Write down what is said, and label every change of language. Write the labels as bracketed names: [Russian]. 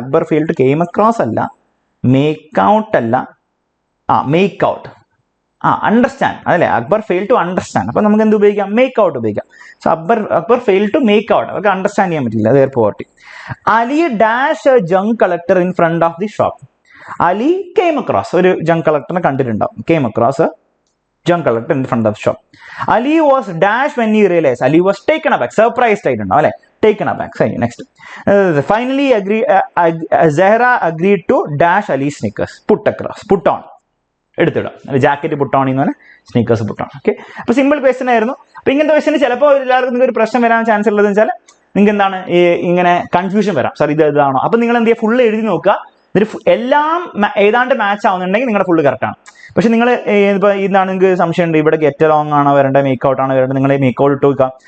[English] Akbar fail to came across അല്ല, make out അല്ല, make out, understand അതല്ലേ. Akbar fail to understand. [Malayalam] അപ്പൊ നമുക്ക് എന്ത് ഉപയോഗിക്കാം, മേക്ക് ഔട്ട് ഉപയോഗിക്കാം. [English] so Akbar fail to make out, [Malayalam] അവർക്ക് അണ്ടർസ്റ്റാൻഡ് ചെയ്യാൻ പറ്റില്ല, [English] There poverty. Ali dash a junk collector in front of the shop. Ali came across, [Malayalam] ഒരു ജങ്ക് കളക്ടറിനെ കണ്ടിട്ടുണ്ടാവും. [English] Came across junk collector in front of the shop. Ali was dashed when he realized. Ali was taken aback, surprised [Malayalam] ആയിട്ടുണ്ടാവും അല്ലെ, [English] taken aback. Next. Finally Zahra agreed to dash Ali's sneakers. Put across, put on, [Malayalam] എടുത്തിടാം. Jacket put on എന്ന് പറഞ്ഞാൽ sneakers put on. Okay, അപ്പൊ simple question ആയിരുന്നു. അപ്പൊ ഇങ്ങനത്തെ ക്വസ്റ്റന് ചിലപ്പോൾ എല്ലാവർക്കും നിങ്ങൾക്ക് ഒരു പ്രശ്നം വരാൻ ചാൻസ് ഉള്ളതെന്ന് വെച്ചാൽ നിങ്ങൾക്ക് എന്താണ് ഇങ്ങനെ കൺഫ്യൂഷൻ വരാം. സാർ ഇത് ഇതാണോ? അപ്പൊ നിങ്ങൾ എന്ത് ചെയ്യുക, ഫുള്ള് എഴുതി നോക്കുക. എന്നിട്ട് എല്ലാം ഏതാണ്ട് മാച്ച് ആവുന്നുണ്ടെങ്കിൽ നിങ്ങളുടെ ഫുള്ള് കറക്റ്റാണ്. പക്ഷെ നിങ്ങൾ ഇപ്പോൾ ഇതാണ് നിങ്ങൾക്ക് സംശയമുണ്ട്, ഇവിടെ ഗെറ്റ് അലോങ് ആണോ വരേണ്ടത്, മേക്കൗട്ട് ആണോ വരേണ്ടത്, നിങ്ങൾ മേക്കൗട്ട് ഇട്ട് വെക്കാം.